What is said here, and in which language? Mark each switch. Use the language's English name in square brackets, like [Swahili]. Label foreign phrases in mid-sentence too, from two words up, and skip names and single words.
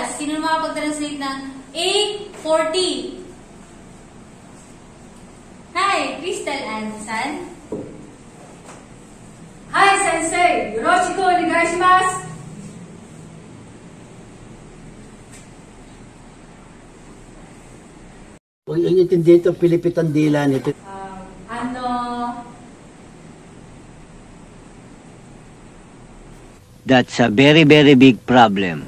[Filipino] Sino makapag-translate ng 8:40? Hi, Crystal Ansan. Hi, Sensei. [Japanese] よろしくお願いします. [Filipino] Huwag yung intindi ito, pilipit ang dila nito. [English] That's a very, very big problem.